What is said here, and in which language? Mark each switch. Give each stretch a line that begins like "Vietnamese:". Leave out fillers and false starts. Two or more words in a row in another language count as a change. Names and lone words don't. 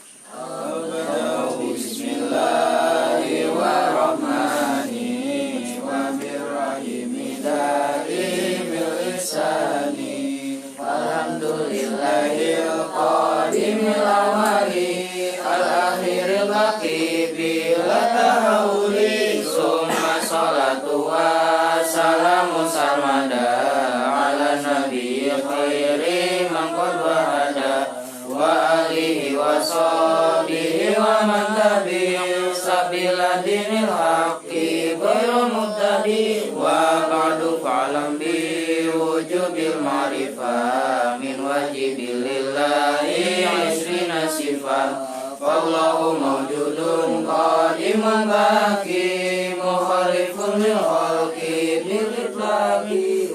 Arabic: بسم الله الرحمن الرحيم. وبالرحيم دائم الإحسان. الحمد لله القديم الأول، الآخر الباقي بلا تحول. ثم الصلاة والسلام سرمدا على النبي خير من قد وحدا، وآله وصحبه ومن تبع سبيل دين الحق غير مهتدي. وبعد فاعلم بوجوب المعرفة من واجب لله عشرين صفة. والله موجود قديم باق مخالف للخلق بالإطلاق.